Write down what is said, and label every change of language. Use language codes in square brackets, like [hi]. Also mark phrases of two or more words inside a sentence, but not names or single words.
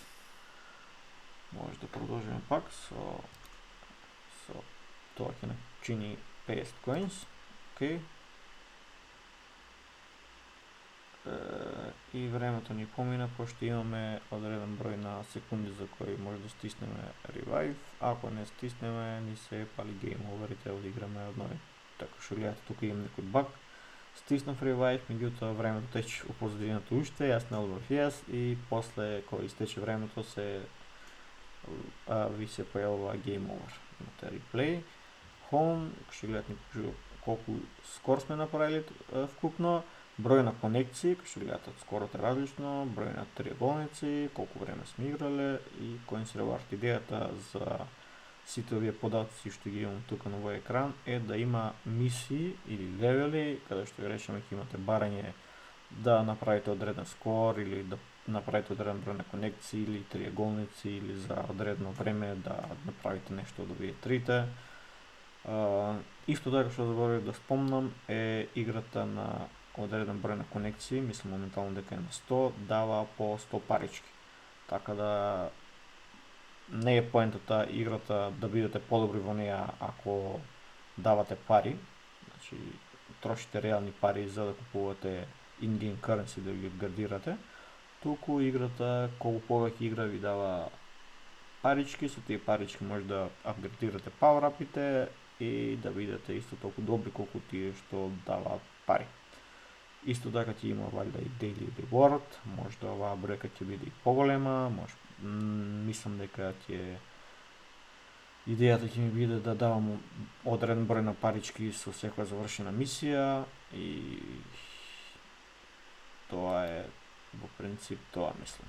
[mk] Може да продолжиме пак со тоа ќе начини 50 coins. Океј. И времето ни помина, пошто имаме одреден број на секунди за кои може да стиснеме revive. Ако не стиснеме, ни се пали [en] game over [mk] и треба да играме однови. Така што гледате, тука имам некој баг. Стиснав revive, меѓутоа времето тече у позадината уште, јас наловав yes и после кога истече времето ви се појавува [en] game over. [mk] Имате [en] replay, home, [mk] што гледате ни покажува колку скор сме направили вкупно, број на конекции, што гледате скорото е различно, број на триаголници, колку време сме играле и [en] coins reward. [mk] Идејата за сите овие податоци што ги имам тука на овој екран е да има мисии или левели, каде што ја речеме ќе имате барање да направите одреден скор или да направите одреден број на конекции или триаголници или за одредено време да направите нешто од овие трите. Исто така што заборавив да спомнам е играта на одреден број на конекции, мислам моментално дека е на 100, дава по 100 парички. Така да не е поентата играта да бидете подобри во неа ако давате пари, значи трошите реални пари за да купувате [en] in-game currency [mk] да ги градирате, туку играта колку повеќе игра ви дава парички, со тие парички може да апградирате power-upите и да бидете исто толку добри колку тие што даваат пари. Исто така ќе има валјда и [en] daily reward, [mk] може да оваа бројка ќе биде и поголема, мислам дека идејата ќе ми биде да давам одреден број на парички со секоја завршена мисија и тоа е во принцип тоа мислам.